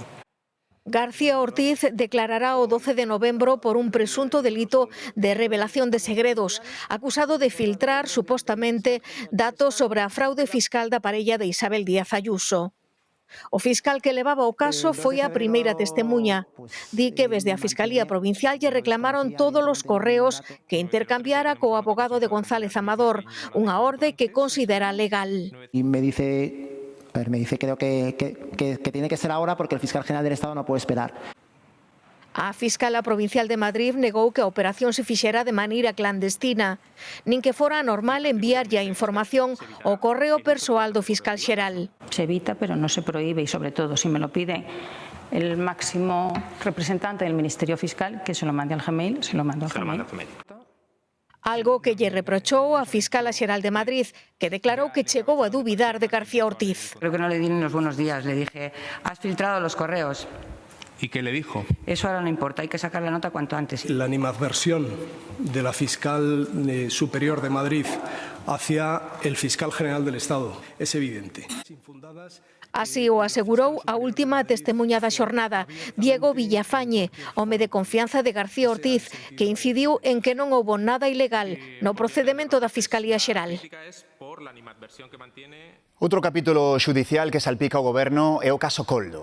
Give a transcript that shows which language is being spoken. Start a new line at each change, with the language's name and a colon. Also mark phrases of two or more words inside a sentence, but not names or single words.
Galician: García Ortiz declarará o 12 de novembro por un presunto delito de revelación de segredos, acusado de filtrar, supostamente, datos sobre a fraude fiscal da parella de Isabel Díaz Ayuso. O fiscal que levaba o caso foi a primeira testemuña. Di que desde a Fiscalía Provincial lle reclamaron todos os correos que intercambiara co abogado de González Amador, unha orde que considera legal.
Spanish: Y me dice creo que tiene que ser ahora porque el fiscal general del Estado no puede esperar.
Galician: A Fiscala Provincial de Madrid negou que a operación se fixera de maneira clandestina, nin que fora normal enviarlle a información ao correo persoal do fiscal xeral.
Spanish: Se evita, pero no se prohíbe, y sobre todo, si me lo pide el máximo representante del Ministerio Fiscal, que se lo mande al Gmail, se lo mando al Gmail.
Galician: Algo que lle reprochou a Fiscala Xeral de Madrid, que declarou que chegou a dubidar de García Ortiz.
Spanish: Creo que no le di ni unos buenos días, le dije, has filtrado los correos. ¿Y qué le dijo? Eso ahora no importa, hay que sacar la nota cuanto antes. La animadversión de la fiscal superior de Madrid hacia el fiscal general del Estado es evidente.
Galician: Así o asegurou a última testemuña da xornada, Diego Villafañe, home de confianza de García Ortiz, que incidiu en que non houbo nada ilegal no procedemento da Fiscalía Xeral. Outro capítulo xudicial que salpica o Goberno é o caso Koldo.